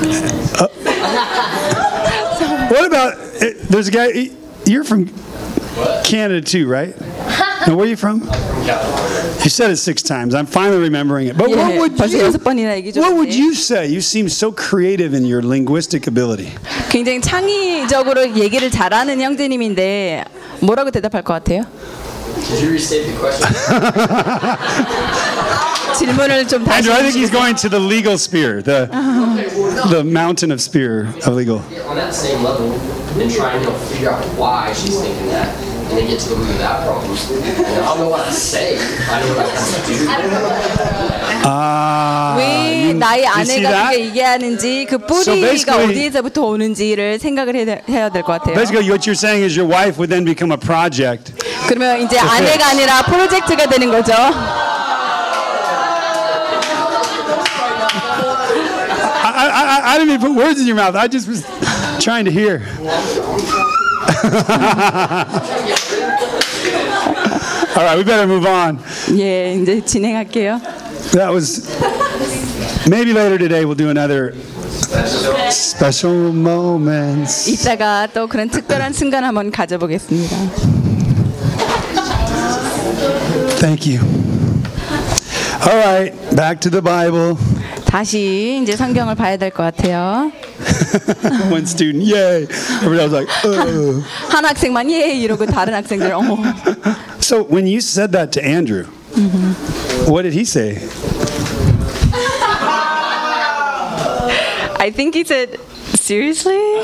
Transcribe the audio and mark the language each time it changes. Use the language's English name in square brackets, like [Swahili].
[English] What about there's a guy you're from Canada too, right? Now, where are you from? You said it six times. I'm finally remembering it. But yeah, what would you say? You seem so creative in your linguistic ability. [Korean] 굉장히 창의적으로 얘기를 잘하는 형제님인데 뭐라고 대답할 것 같아요? [English] Could you restate the question? [Korean] 질문을 좀 다시. [English] Andrew, I think he's going to the legal sphere, the mountain of sphere of legal. On that same level, and trying to figure out why she's thinking that. going to get to the root of that problem. I don't know what to say. I don't know what to do. So basically, what you're saying is your wife would then become a project. [Korean] 그러면 이제 아내가 아니라 프로젝트가 되는 거죠. [English] I didn't even put words in your mouth. I just was trying to hear. All right, we better move on. [Korean] 예, 이제 진행할게요. [English] That was. Maybe later today we'll do another special moments. [Korean] 이따가 또 그런 특별한 순간 한번 가져보겠습니다. [English] Thank you. All right, back to the Bible. [Korean] 다시 이제 성경을 봐야 될 것 같아요. [English] One student, yay! Everybody was like, oh. [Korean] 한 학생만 예 이러고 다른 학생들 어머. [English] So when you said that to Andrew, what did he say? I think he said, seriously?